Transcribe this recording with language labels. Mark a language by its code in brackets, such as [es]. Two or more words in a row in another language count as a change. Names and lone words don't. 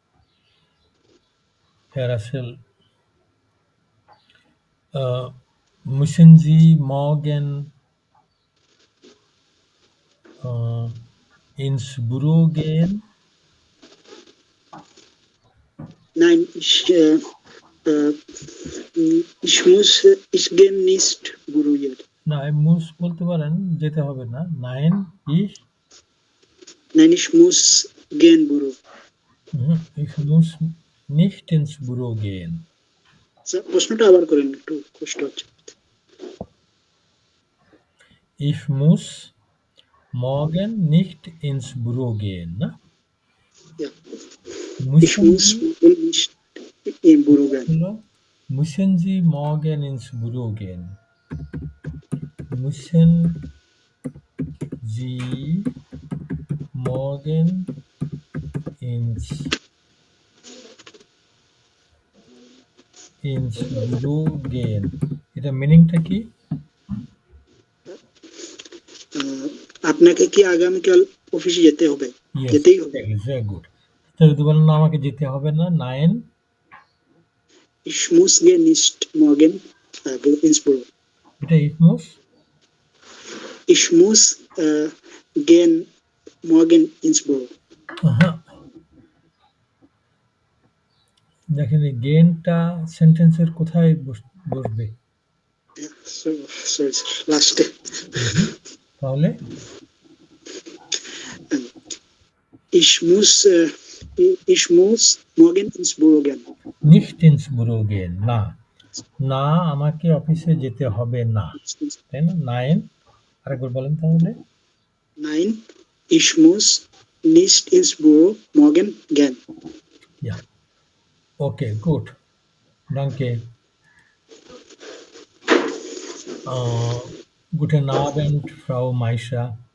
[de] Herr Russell, müssen Sie morgen ins Büro gehen? Nein, ich gehe nicht Büro jetzt. [bn] না, muss বলতে পারেন, যেতে হবে না। Nein, [de] Nein, ich muss gehen Büro. ich muss nicht ins Büro gehen. [bn] প্রশ্নটা আবার করেন, একটু কষ্ট হচ্ছে। [de] Ich muss morgen nicht ins Büro gehen, ne? Ja. Ich Müssen muss Sie, morgen nicht im Büro gehen. müssen Sie morgen ins Büro gehen? Müssen Sie morgen ins Büro gehen? [bn] এটা মিনিংটা কি? আপনাকে কি আগামীকাল অফিসে যেতে হবে? Yes, যেতেই হবে। [en] very good. [bn] তো যদি বলেন না আমাকে যেতে হবে না, নাইন [de] Ich muss gehen nicht morgen ins Büro. এটা ich muss Ich muss gehen morgen ins Büro. [bn] দেখেন এই গেনটা সেন্টেন্সের কোথায় বসবে? Sorry, লাস্টে। তাহলে [de] Ich muss morgen ins Büro gehen. nicht ins Büro gehen, [bn] না। না, আমাকে অফিসে যেতে হবে না। তাই না? নাইন আরেকবার বলেন তাহলে। [de] Nein, ich muss nicht ins Büro morgen gehen. Ja. Okay, gut. Danke. Guten Abend, Frau Maisha.